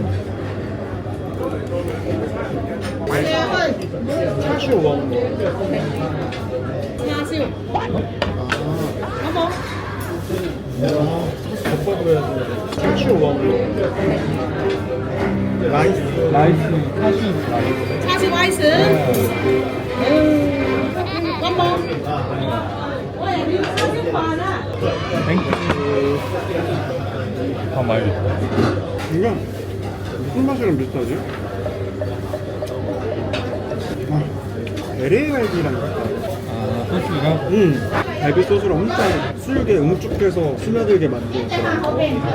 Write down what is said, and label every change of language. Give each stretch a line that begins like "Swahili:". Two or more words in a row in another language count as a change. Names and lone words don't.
Korean: 차슈 먹은 거. 덮밥을 해야지. 차슈 먹은 거. 라이스. 사실 라이스.
English: 叉燒 rice，one more。
Cantonese: 我又要叉燒飯啊！
Korean: 땡큐. 다 많이 줬다. 이거 무슨 맛이랑 비슷하지? LA 갈비랑 비슷하다. 아, 소스가? 갈비 소스를 엄청 수육에 응축해서 스며들게 만든 그런 거.